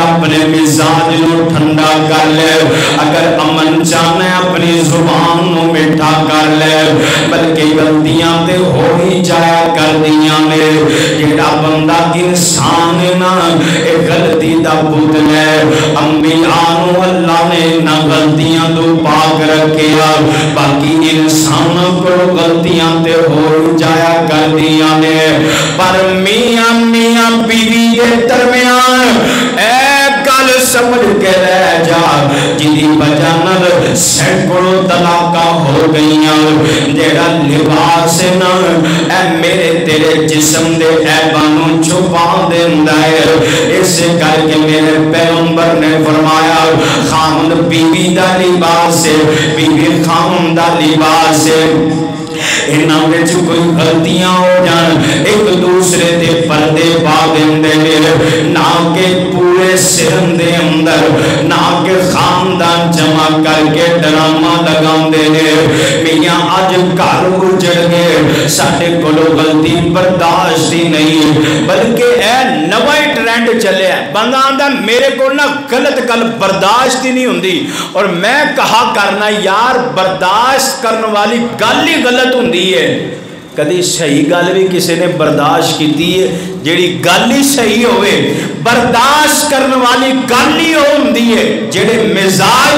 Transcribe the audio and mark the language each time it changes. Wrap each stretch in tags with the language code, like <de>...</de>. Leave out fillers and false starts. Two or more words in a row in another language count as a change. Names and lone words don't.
<pa>اپنے مزاج نو ٹھنڈا کر لے اگر امن چاہتا ہے اپنی زبان نو میٹھا کر لے بلکہ غلطیاں تے ہو ہی جایا کر دیاں نے جیڑا بندہ انسان نا ایک غلطی دا پتل ہے انبیاء نو اللہ نے نہ غلطیاں تو پاک رکھیا باقی انسان کو غلطیاں تے ہو جایا کر دیاں نے پر میاں بیوی کے درمیان اے گل سمجھ کے رہ جا جدی وجہ نال سینکڑوں طلاقاں ہو گئیاں جیڑا لباس نا اے میرے تیرے جسم دے عیبانوں چھپا دیندا ہے اس کر کے میرے پیغمبر نے فرمایا خامد بیوی دا لباس ہے بیوی خامد دا لباس ہے انہاں وچ کوئی غلطیاں ہو جان ایک دوسرے دے پردے پا دیندے نہ کہ پورے سرن دے اندر نہ کہ خاندان جمع کر کے ڈرامہ لگاندے میاں اج گھر اجڑ گئے ساڈے کولوں غلطی برداشت ہی نہیں بلکہ اے نواں ٹرینڈ چلیا بندہ آندا میرے کول نہ غلط گل برداشت ہی نہیں ہوندی اور میں کہا کرنا یار برداشت کرنے والی گل ہی غلط ہوندی ہے کدی صحیح گل بھی کسی نے برداشت کیتی ہے جیڑی گل ہی صحیح ہوئے برداشت کرنے والی گل ہی ہوندی ہے جیڑے مزاج</pa>